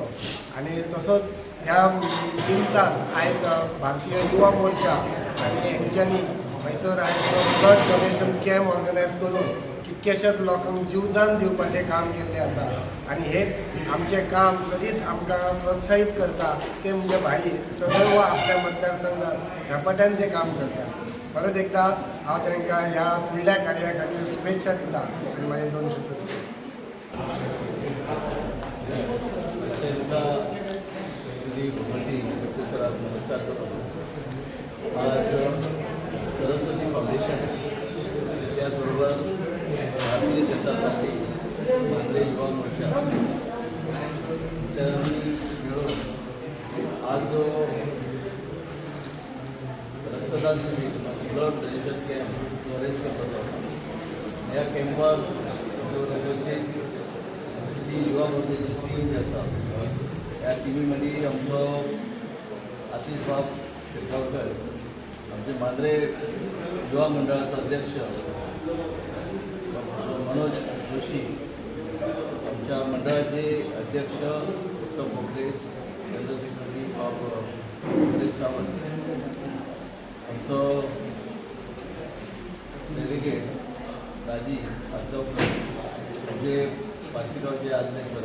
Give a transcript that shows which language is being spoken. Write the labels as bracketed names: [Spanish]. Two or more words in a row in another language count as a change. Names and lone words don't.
[Konkani] आनी तसोच ह्या निमतान आयज भारतीय युवा मोर्चा आनी हेंच्यांनी थंयसर आयज [English] blood donation camp [Konkani] ऑर्गनायज करून कितकेशेच लोकांक जीवदान दिवपाचें काम केल्लें आसा. आनी हें आमचें काम सदींच आमकां प्रोत्साहीत करता [Marathi] ते म्हणजे भाई सदैव आपल्या मतदारसंघात झपाट्यान ते काम करतात. [Konkani] परत एकदा हांव तांकां ह्या फुडल्या कार्या खातीर शुभेच्छा दिता आनी म्हाजे 2 शब्द [Marathi] नमस्कार करतो. आज सरस्वती फाउंडेशन त्याचबरोबर भारतीय जनता पार्टी मांद्रे युवा मोर्चा मिळून आज जो रक्तदान शिबिर [English] blood donation camp [Marathi] अरेंज करतो. [Konkani] ह्या कॅम्पार जी युवा मोर्चाची टीम आसा ह्या टिमी मदीं आमचो आतिश बाब शेटगांवकर, आमचे मांद्रे युवा मंडळाचो अध्यक्ष मनोज जोशी, आमच्या मंडळाचे अध्यक्ष उत्तम बोगदे, जनरल सेक्रेटरी हरीश सावंत, आमचो डेलिगेट राजी आजगावकर, म्हणजे पारशीगावचे आदले